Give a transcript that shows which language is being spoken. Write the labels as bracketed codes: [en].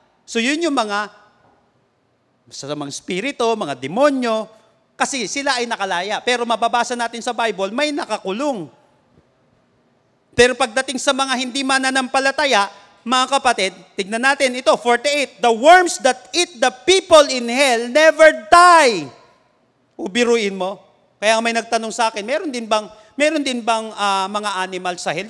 [tl] So yun yung mga spirito, mga demonyo, kasi sila ay nakalaya. Pero mababasa natin sa Bible, may nakakulong. Pero pagdating sa mga hindi mananampalataya, mga kapatid, tignan natin ito, 48. [en] The worms that eat the people in hell never die. [tl] Ubiruin mo. Kaya may nagtanong sa akin, meron din bang mga animal sa hell?